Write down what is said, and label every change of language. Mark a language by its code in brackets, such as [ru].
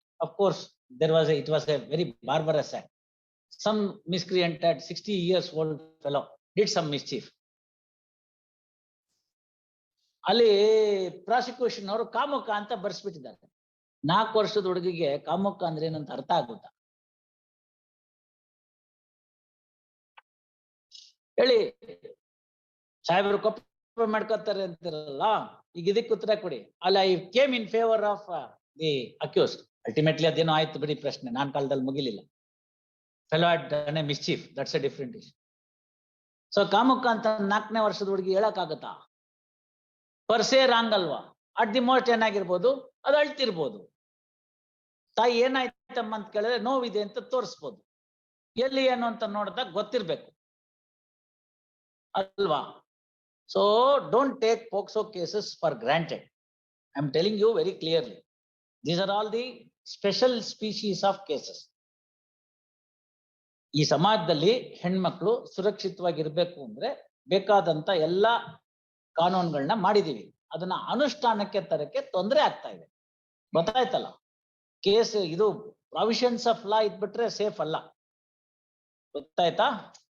[en] Of course it was a very barbarous act. Some miscreant at 60 years old fellow did some mischief. [kn] ಅಲ್ಲಿ prosecution ಅವರು ಕಾಮುಕ ಅಂತ ಬರ್ಸ್ಬಿಟ್ಟಿದ್ದಾರೆ. 4 ವರ್ಷದ ಹುಡುಗಿಗೆ ಕಾಮುಕ ಅಂದ್ರೆ ಏನಂತ ಅರ್ಥ ಆಗುತ್ತಾ ಹೇಳಿ? ಸಾಹೇಬರು ಕೊಪ್ಪ ಮಾಡ್ಕೊತಾರೆ ಅಂತಿರಲ್ಲ, ಈಗ ಇದಕ್ಕೆ ಉತ್ತರ ಕೊಡಿ. ಅಲ್ಲ, [en] I came in favour of the accused. [kn] Ultimately ಅದೇನೋ ಆಯ್ತು ಬಿಡಿ, ಪ್ರಶ್ನೆ ನಾನ್ ಕಾಲದಲ್ಲಿ ಮುಗಿಲಿಲ್ಲ. [en] Fellow had done a mischief, that's a different issue. [kn] So ಕಾಮುಕ ಅಂತ 4ನೇ ವರ್ಷದ ಹುಡುಗಿ ಹೇಳಕ್ಕಾಗತ್ತಾ? ಪರ್ಸೇ ರಾಂಗ್ ಅಲ್ವಾ? ಅಟ್ ದಿ ಮೋಸ್ಟ್ ಏನಾಗಿರ್ಬೋದು, ಅದು ಅಳ್ತಿರ್ಬೋದು. ತಾಯಿ ಏನಾಯ್ತಮ್ಮ ಅಂತ ಕೇಳಿದ್ರೆ ನೋವಿದೆ ಅಂತ ತೋರಿಸ್ಬೋದು. ಎಲ್ಲಿ ಏನು ಅಂತ ನೋಡಿದಾಗ ಗೊತ್ತಿರ್ಬೇಕು ಅಲ್ವಾ? [en] So don't take POCSO cases for granted. I'm telling you very clearly. These are all the special species of cases. [kn] ಈ ಸಮಾಜದಲ್ಲಿ ಹೆಣ್ಮಕ್ಳು ಸುರಕ್ಷಿತವಾಗಿರ್ಬೇಕು ಅಂದ್ರೆ ಬೇಕಾದಂತ ಎಲ್ಲಾ ಕಾನೂನುಗಳನ್ನ ಮಾಡಿದೀವಿ. ಅದನ್ನ ಅನುಷ್ಠಾನಕ್ಕೆ ತರಕ್ಕೆ ತೊಂದರೆ ಆಗ್ತಾ ಇದೆ. ಗೊತ್ತಾಯ್ತಲ್ಲ? ಕೇಸ್ ಇದು ಪ್ರಾವಿಷನ್ಸ್ ಆಫ್ ಲಾ ಇದ್ಬಿಟ್ರೆ ಸೇಫ್ ಅಲ್ಲ. ಗೊತ್ತಾಯ್ತಾ?